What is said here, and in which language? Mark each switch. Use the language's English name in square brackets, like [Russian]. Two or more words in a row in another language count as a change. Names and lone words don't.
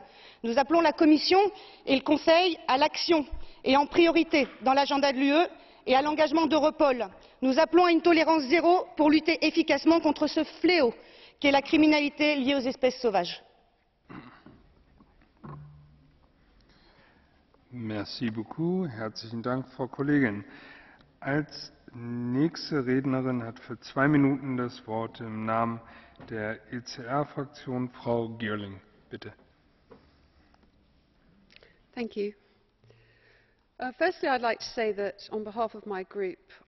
[French] Nous appelons la Commission et le Conseil à l'action et en priorité dans l'agenda de l'UE et à l'engagement d'Europol. Nous appelons à une tolérance zéro pour lutter efficacement contre ce fléau qu'est la criminalité liée aux espèces sauvages. Merci beaucoup. [German] Herzlichen Dank, Frau Kollegin. Als nächste Rednerin hat für 2 Minuten das Wort im Namen der ECR-Fraktion Frau Girling. Bitte. [English] Thank you. Firstly, I'd like to say that on behalf of my group,